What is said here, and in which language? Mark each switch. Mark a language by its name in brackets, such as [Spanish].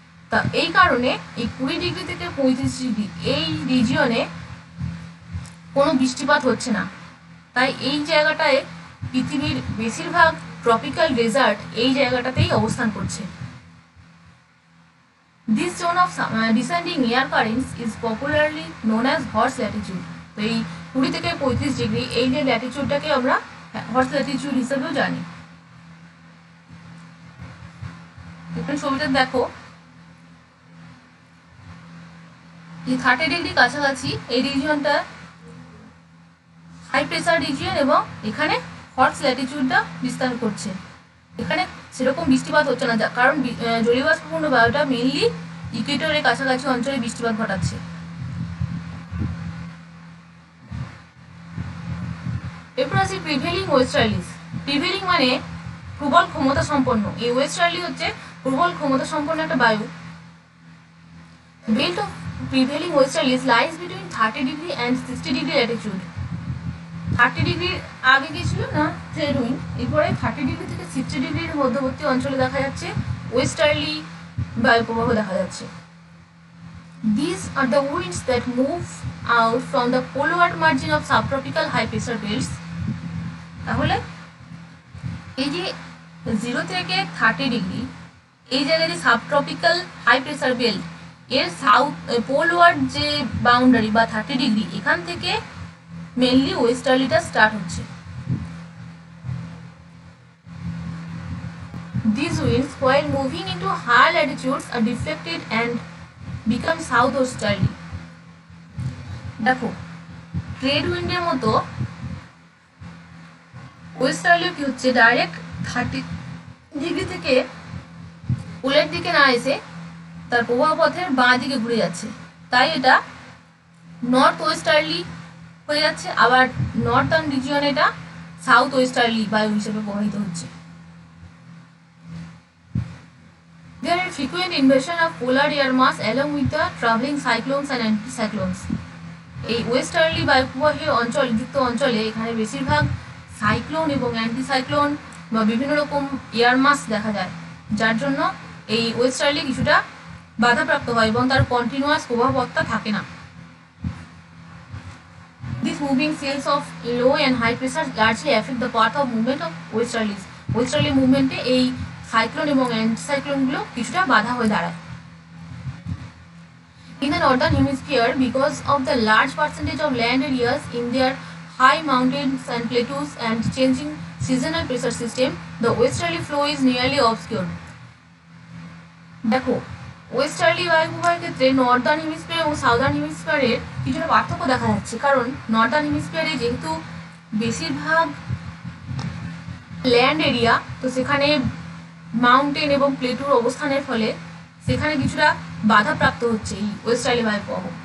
[Bangla] তা এই কারণে এই 20 ডিগ্রি থেকে 35 ডিগ্রি এই রিজিয়নে কোনো বৃষ্টিপাত হচ্ছে না। তাই এই জায়গাটায় পৃথিবীর বেশিরভাগ ট্রপিক্যাল ডেজার্ট এই জায়গাটাতেই অবস্থান করছে। [English] This zone of descending air currents is popularly known as horse latitude. [Bangla] তো এই 20 থেকে 35 ডিগ্রি এই যে ল্যাটিটিউডটাকে আমরা হর্স ল্যাটিটিউড হিসেবেও জানি। এখানে ছবিটা দেখো, এই 30 ডিগ্রি কাছাকাছি এই রিজিয়নটা হাই প্রেসার রিজিয়ন, এবং এখানে হর্স ল্যাটিটিউডটা বিস্তার করছে। এখানে সেরকম বৃষ্টিপাত হচ্ছে না, কারণ জলীয়বাষ্পপূর্ণ বায়ুটা মেইনলি ইকুয়েটরের কাছাকাছি অঞ্চলে বৃষ্টিপাত ঘটাচ্ছে। এরপর আসি প্রিভেলিং ওয়েস্টার্লিস। প্রিভেলিং মানে প্রবল ক্ষমতা সম্পন্ন, এই ওয়েস্টার্লি হচ্ছে প্রবল ক্ষমতা সম্পন্ন একটা বায়ু। [English] Belt of prevailing westerlies lies between 30 degree and 60 degree latitude. [Bangla] 30 ডিগ্রির আগে গিয়েছিল না ট্রেড উইন্ড, এরপরে 30 ডিগ্রি থেকে 60 ডিগ্রির মধ্যবর্তী অঞ্চলে দেখা যাচ্ছে ওয়েস্টার্লি বায়ু প্রবাহ দেখা যাচ্ছে। [English] These are the winds that move out from the poleward margin of subtropical high pressure belts. [Bangla] তাহলে এই যে 0 থেকে 30 ডিগ্রি এই জায়গায় যে সাবট্রপিক্যাল হাই প্রেসার বেল্ট, এর পোলওয়ার্ড যে বাউন্ডারি বা 30 ডিগ্রি, এখান থেকে মেনলি ওয়েস্টার্লিটা স্টার্ট হচ্ছে। [English] These winds, while moving into higher latitudes, are deflected and become southwesterly. [Bangla] দেখো ট্রেড উইন্ডের মতো ওয়েস্টার্লি কি হচ্ছে, ডাইরেক্ট 30 ডিগ্রি থেকে পোলের দিকে না এসে তার প্রবাহ পথের বাঁ দিকে ঘুরে যাচ্ছে, তাই এটা নর্থ ওয়েস্টার্লি হয়ে যাচ্ছে। আবার নর্থার্ন রিজিয়ন এটা সাউথ ওয়েস্টার্লি বায়ু হিসেবে প্রবাহিত হচ্ছে। [English] There are frequent invasion of polar air mass along with the traveling cyclones and anticyclones. [Bangla] এই ওয়েস্টার্লি বায়ুপ্রবাহী যুক্ত অঞ্চলে এখানে বেশিরভাগ সাইক্লোন এবং অ্যান্টিসাইক্লোন বা বিভিন্ন রকম এয়ার মাস দেখা যায়, যার জন্য এই ওয়েস্টার্লি কিছুটা বাধাপ্রাপ্ত হয় এবং তার কন্টিনিউয়াস প্রভাবতা থাকে না। [English] These moving cells of low and high pressure largely affect the path of movement of westerlies. [Bangla] Westerly মুভমেন্টে এই সাইক্লোন এবং অ্যান্টিসাইক্লোনগুলো কিছুটা বাধা হয়ে দাঁড়ায়। [English] In the northern hemisphere, because of the large percentage of land areas in their high mountains and plateaus and changing seasonal pressure system, the westerly flow is nearly obscured. [Bangla] দেখো, westerly বায়ুপ্রবাহের ক্ষেত্রে Northern hemisphere এবং southern হেমিস্ফিয়ারের কিছুটা পার্থক্য দেখা যাচ্ছে, কারণ Northern হেমিস্ফিয়ারে যেহেতু বেশিরভাগ ল্যান্ড এরিয়া, তো সেখানে মাউন্টেন এবং প্লেটুর অবস্থানের ফলে সেখানে কিছুটা বাধাপ্রাপ্ত হচ্ছে এই ওয়েস্টার্লি বায়ুপ্রবাহ।